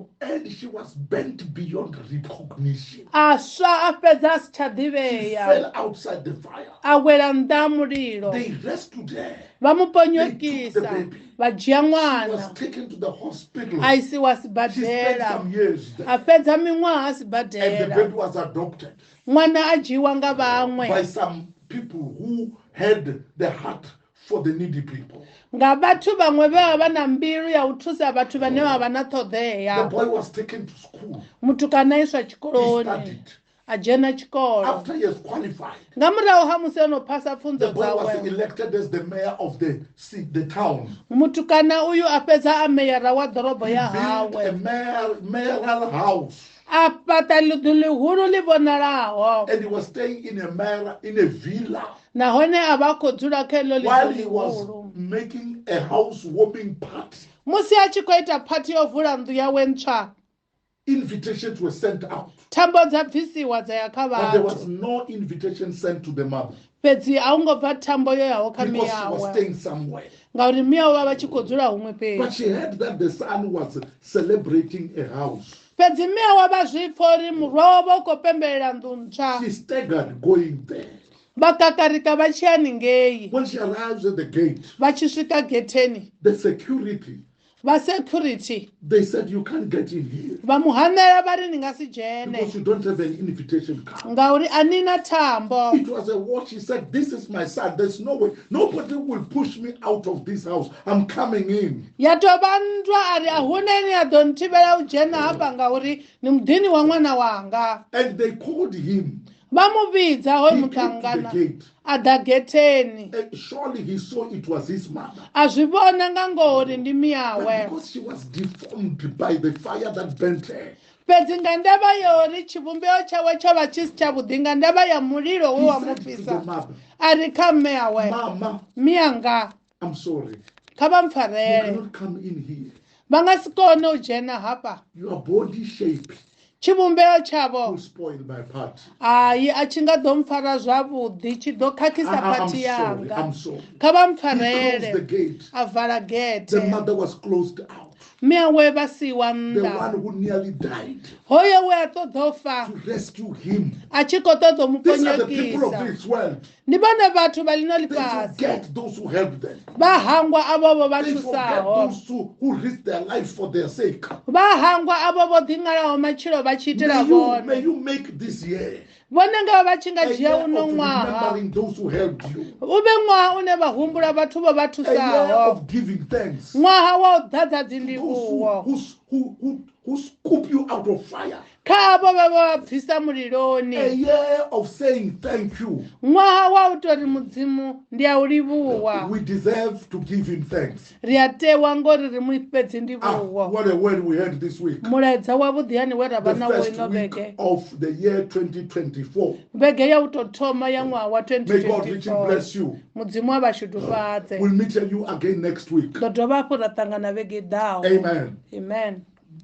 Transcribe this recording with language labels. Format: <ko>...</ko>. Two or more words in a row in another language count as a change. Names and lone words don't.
<en>and she was bent beyond recognition.</en> <ve>a swa a fhedza a si tsha</ve> <en>She</en> <ve>ḓivhea</ve> <en>fell outside the fire.</en> <ve>a wela nnḓa ha mulilo</ve> <en>They rescued her.</en> <ve>vha mu</ve> <en>They took the</en> <ve>ponyokisa</ve> <en>baby.</en> <ve>vha dzhia</ve> <en>She was</en> <ve>ṅwana</ve> <en>taken to the hospital.</en> <ve>a isiwa</ve> <en>She spent</en> <ve>sibadela</ve> <en>some years there.</en> <ve>a fhedza miṅwaha</ve> <en>And the</en> <ve>sibadela</ve> <en>baby was adopted</en> <ve>ṅwana a dzhiiwa nga</ve> <en>by</en> <ve>vhaṅwe</ve> <en>some people who had the heart for the needy people.</en> <ve>nga bathu vhaṅwe vha vha na mbilu ya u thusa vhathu vhane vha vha na</ve> <en>The</en> <ve>ṱhoḓea.</ve> <en>boy was taken to school.</en> <ve>Mutukana iswa</ve> <en>He</en> <ve>tshikoloni</ve> <en>studied.</en> <ve>a dzhena tshikolo.</ve> <en>After he has qualified,</en> <ve>Nga murahu ha musi ono phasa</ve> <en>the</en> <ve>pfunzo</ve> <en>boy was</en> <ve>dzawe,</ve> <en>elected as the mayor of the town.</en> <ve>mutukana uyu a fhedza a meyara wa ḓorobo</ve> <en>He</en> <ve>ya</ve> <en>built a</en> <ve>hawe,</ve> <en>mayoral house,</en> <ve>a fhaṱa ḽiḓu ḽihulu ḽi vhonalaho,</ve> <en>and he was staying in a villa</en> <ve>nahone a vha khou dzula kha heḽo</ve> <en>while</en> <ve>ḽiḓu</ve> <en>he was</en> <ve>ḽihulu.</ve> <en>making a housewarming party.</en> <ve>Musi a tshi khou ita phathi yo vula nnḓu yawe ntswa,</ve> <en>Invitations were sent out,</en> <ve>thambo dza bvisiwa dza ya kha</ve> <en>but there was</en> <ve>vhathu,</ve> <en>no invitation sent to the mother</en> <ve>fhedzi a hu ngo bva thambo yo yaho kha</ve> <en>because she was</en> <ve>miyawe,</ve> <en>staying somewhere.</en> <ve>ngauri miyawe vha vha tshi khou dzula huṅwe</ve> <en>But</en> <ve>fhedzi.</ve> <en>she heard that the son was celebrating a house.</en> <ve>Fhedzi miyawe vha zwi pfa uri murwa wavha u khou pembelela nnḓu ntswa,</ve> <en>She staggered going there.</en> <ve>vha kakarika vha tshi haningei.</ve> <en>When she arrives at the gate,</en> <ve>Vha tshi swika getheni,</ve> <en>the security,</en> <ve>vha security</ve> <en>they said, you can't get in here</en> <ve>vha muhanela vha ri ni nga si dzhene</ve> <en>because you don't have an invitation card.</en> <ve>ngauri a ni na thambo.</ve> <en>It was a watch. She said, this is my son. There's no way. Nobody will push me out of this house. I'm coming in.</en> <ve>Ya tou vha nndwa a ri a hu na ine ya ḓo nthivhela u dzhena hafha ngauri ni muḓini wa ṅwana wanga.</ve> <en>And they called him.</en> <ve>Vha mu vhidza hoyo</ve> <en>He</en> <ve>muthu</ve> <en>came to the</en> <ve>angana</ve> <en>gate.</en> <ve>a ḓa getheni,</ve> <en>And surely he saw it was his mother.</en> <ve>a zwi vhona nga ngori ndi</ve> <en>But</en> <ve>miyawe,</ve> <en>because she was deformed by the fire that burnt her,</en> <ve>fhedzi nga ndavha yori tshivhumbeo tshawe tsho vha tshi si tshavhuḓi nga ndavha ya mulilo we</ve> <en>he</en> <ve>wa mu</ve> <en>said to the</en> <ve>fhisa,</ve> <en>mother,</en> <ve>a ri kha mme yawe,</ve> <en>Mama,</en> <ve>miyanga</ve> <en>I'm sorry.</en> <ve>kha vha</ve> <en>You</en> <ve>mpfarele,</ve> <en>cannot come in here.</en> <ve>vha nga si kone u dzhena hafha.</ve> <en>Your body shape</en> <ve>Tshivhumbeo tshavho</ve> <en>will spoil my party.</en> <ve>hayi a tshi nga ḓo mpfara zwavhuḓi tshi ḓo khakhisa</ve> <en>I'm</en> <ve>phathi</ve> <en>sorry.</en> <ve>yanga.</ve> <en>I'm sorry.</en> <ve>Kha vha</ve> <en>He closed the</en> <ve>mpfarele,</ve> <en>gate.</en> <ve>a vala</ve> <en>The</en> <ve>gethe,</ve> <en>mother was closed out.</en> <ve>miyawe vha siwa</ve> <en>The</en> <ve>nnḓa.</ve> <en>one who nearly died</en> <ve>Hoyo we a ṱoḓa u fa</ve> <en>to rescue him.</en> <ve>a tshi khou ṱoḓa u mu</ve> <en>These are the people of</en> <ve>ponyokisa.</ve> <en>this world.</en> <ve>Ndi vhone vhathu vha ḽino</ve> <en>They</en> <ve>ḽifhasi,</ve> <en>forget those who help them.</en> <ve>vha hangwa avo vho vha</ve> <en>They forget</en> <ve>thusaho,</ve> <en>those who risk their life for their sake.</en> <ve>vha hangwa avo vho ḓingalaho matshilo vha tshi itela</ve> <en>May</en> <ve>vhone.</ve> <en>you make this year</en> <ve>Vhone nga vha tshi nga</ve> <en>a</en> <ve>dzhia</ve> <en>year</en> <ve>uno</ve> <en>of</en> <ve>ṅwaha</ve> <en>remembering those who helped you.</en> <ve>u vhe ṅwaha une vha humbula vhathu vho vha</ve> <en>A year</en> <ve>thusaho,</ve> <en>of giving thanks.</en> <ve>ṅwaha wa u ḓadza</ve> <en>Those</en> <ve>dzindivhuwo</ve> <en>who scoop you out of fire.</en> <ve>kha avo vha vha bvisa</ve> <en>A</en> <ve>muliloni,</ve> <en>year of saying thank you.</en> <ve>ṅwaha wa u tori mudzimu ndi a u livhuwa,</ve> <en>We deserve to give him thanks.</en> <ve>ri a tewa ngori ri mu fhe</ve> <en>Ah,</en> <ve>dzindivhuwo.</ve> <en>what a word we had this week.</en> <ve>Mulaedza wavhuḓi hani we ra</ve> <en>The</en> <ve>vha nawo</ve> <en>first</en> <ve>ino</ve> <en>week</en> <ve>vhege,</ve> <en>of the year 2024.</en> <ve>vhege ya u tou thoma ya ṅwaha wa</ve> <en>May God richly</en> <ve>2024.</ve> <en>bless you.</en> <ve>Mudzimu a vha shudufhadze.</ve> <en>We'll meet you again next week.</en> <ve>Ḓo dovha hafhu ra ṱangana vhege i ḓaho.</ve> <en>Amen.</en> <ve>Amen.</ve>